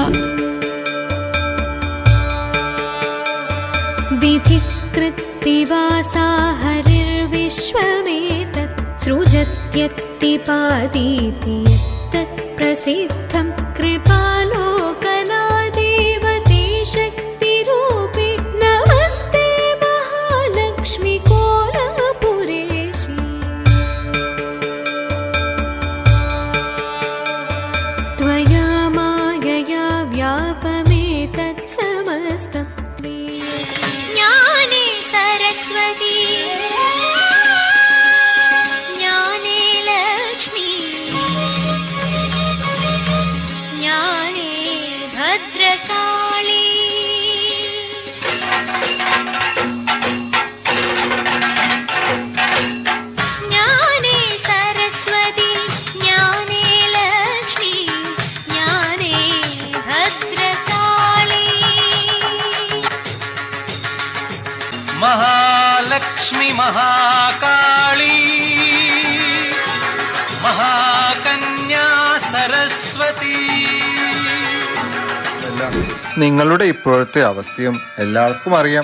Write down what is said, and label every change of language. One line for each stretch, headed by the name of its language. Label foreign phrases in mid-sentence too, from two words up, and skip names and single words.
Sanskrit: വിധികൃത്തിവാസാ ഹരിർവിശ്വമേതത് സൃജത്യത്തിപാദീതി യത്തത് പ്രസിദ്ധം കൃപാലോകനാദേവതേ ശക്തിരൂപേ നമസ്തേ മഹാലക്ഷ്മി കോലാപുരേശി. त्वया मायया व्यापमेतत् समस्तं ज्ञाने सरस्वती ज्ञाने लक्ष्मी ज्ञाने भद्रकाली ज्ञाने सरस्वती ज्ञाने लक्ष्मी ज्ञाने भद्रकाली. മഹാലക്ഷ്മി മഹാകാളി മഹാകന്യാ സരസ്വതി.
Malayalam: നിങ്ങളുടെ ഇപ്പോഴത്തെ അവസ്ഥയും എല്ലാവർക്കും അറിയാം.